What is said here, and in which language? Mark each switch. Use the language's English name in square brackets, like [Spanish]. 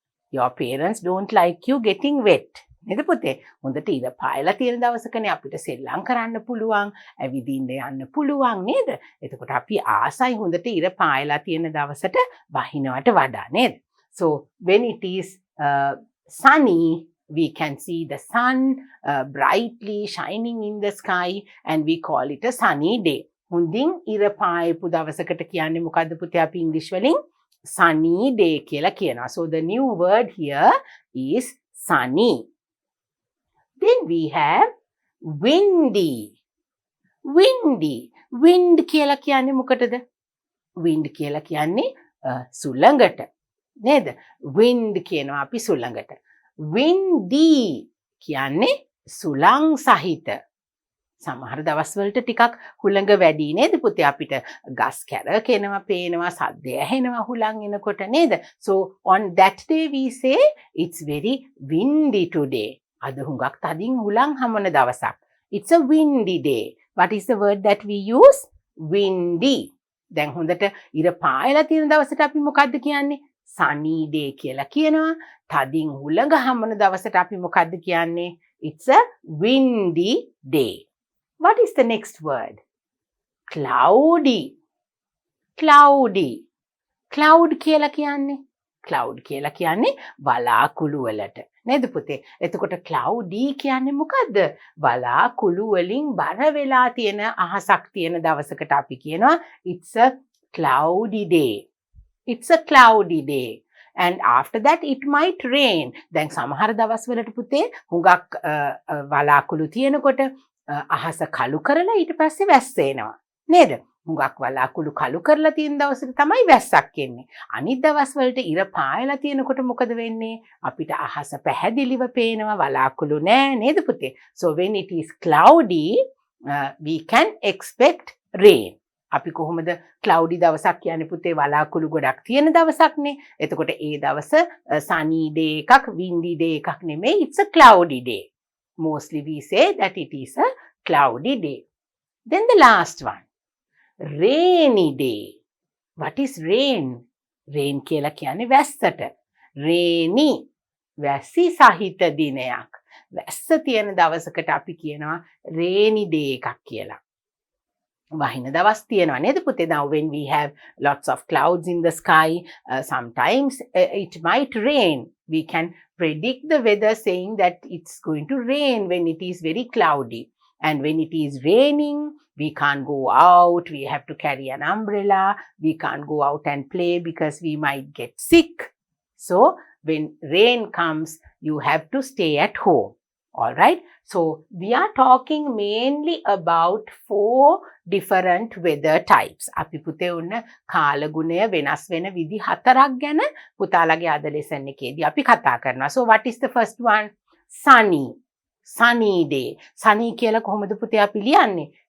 [English] Your parents don't like you getting wet. [Sinhala] නේද පුතේ? හොඳට ඉර පායලා තියෙන දවසකනේ අපිට සෙල්ලම් කරන්න පුළුවන්, ඇවිදින්න යන්න පුළුවන් නේද? එතකොට අපි ආසයි හොඳට ඉර පායලා තියෙන දවසට වහිනවට වඩා නේද? [English] So when it is sunny, we can see the sun brightly shining in the sky and we call it a sunny day. [Sinhala] හොඳින් ඉර පායපු දවසකට කියන්නේ මොකද්ද පුතේ අපි ඉංග්‍රීසි වලින් sunny day කියලා කියනවා. [English] So the new word here is sunny. Then we have windy. windy. [Sinhala] wind කියලා කියන්නේ මොකටද? wind කියලා කියන්නේ සුළඟට. නේද? wind කියනවා අපි සුළඟට. windy කියන්නේ සුළං සහිත. සමහර දවස්වලට ටිකක් හුළඟ වැඩි නේද පුතේ අපිට ගස් කැරකෙනවා පේනවා සද්ද ඇහෙනවා හුළං එනකොට නේද? [English] So on that day we say it's very windy today. [Sinhala] අද හුඟක් තදින් හුළං හමන දවසක්. [English] It's a windy day. What is the word that we use? windy. [Sinhala] දැන් හොඳට ඉර පායලා තියෙන දවසට අපි මොකද්ද කියන්නේ? sunny day කියලා කියනවා. තදින් හුළඟ හමන දවසට අපි මොකද්ද කියන්නේ? [English] It's a windy day. What is the next word? Cloudy. Cloudy. [Sinhala] Cloud කියලා කියන්නේ? Cloud කියලා කියන්නේ වලාකුළු වලට. නේද පුතේ? එතකොට cloudy කියන්නේ මොකද්ද? වලාකුළු වලින් බර වෙලා තියෙන අහසක් තියෙන දවසකට අපි කියනවා [English] it's a cloudy day. [Sinhala] It's a cloudy day. [English] And after that it might rain. [Sinhala] දැන් සමහර දවස්වලට පුතේ හුඟක් වලාකුළු තියෙනකොට අහස කළු කරලා ඊට පස්සේ වැස්ස එනවා. නේද? හුඟක් වලාකුළු කළු කරලා තියෙන දවසට තමයි වැස්සක් එන්නේ. අනිත් දවස්වලට ඉර පායලා තියෙනකොට මොකද වෙන්නේ? අපිට අහස පැහැදිලිව පේනවා වලාකුළු නෑ නේද පුතේ? [English] So when it is cloudy, we can expect rain. [Sinhala] අපි කොහොමද cloudy දවසක් කියන්නේ පුතේ වලාකුළු ගොඩක් තියෙන දවසක්නේ. එතකොට ඒ දවස sunny day එකක් windy day එකක් නෙමෙයි. [English] It's a cloudy day. Mostly we say that it is a cloudy day. Then the last one, rainy day. What is rain? [Sinhala] Rain කියලා කියන්නේ වැස්සට. rainy වැසි සහිත දිනයක්. වැස්ස තියෙන දවසකට අපි කියනවා rainy day එකක් කියලා. වහින දවස් තියෙනවා නේද පුතේ? [English] Now when we have lots of clouds in the sky, sometimes it might rain. We can predict the weather saying that it's going to rain when it is very cloudy. And when it is raining, we can't go out. We have to carry an umbrella. We can't go out and play because we might get sick. So when rain comes, you have to stay at home. All right. So we are talking mainly about 4 different weather types. [Sinhala] අපි පුතේ උන්න කාලගුණය වෙනස් වෙන විදි 4ක් ගැන පුතාලගේ අද lesson එකේදී අපි කතා කරනවා. [English] So what is the first one? Sunny. Sunny day. [Sinhala] Sunny කියලා කොහොමද පුතේ අපි ලියන්නේ?